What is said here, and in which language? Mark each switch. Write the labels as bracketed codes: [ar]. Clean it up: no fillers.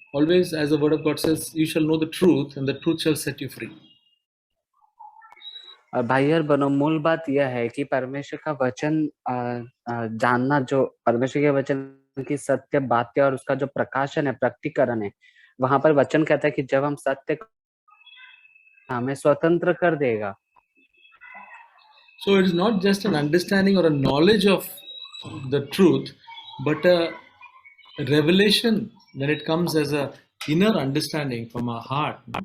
[en] Always, as the word of God says, you shall know the truth, and the truth shall set you free. [hi] और भाई और बहनों, मूल बात यह है कि परमेश्वर का वचन जानना, जो परमेश्वर के वचन की सत्य बातें और उसका जो प्रकाशन है, प्रकटीकरण है, वहां पर वचन कहता है कि जब हम सत्य हमें स्वतंत्र कर देगा। [en] So it is not just an understanding or a knowledge of the truth, but a revelation when it comes as a inner understanding from our heart.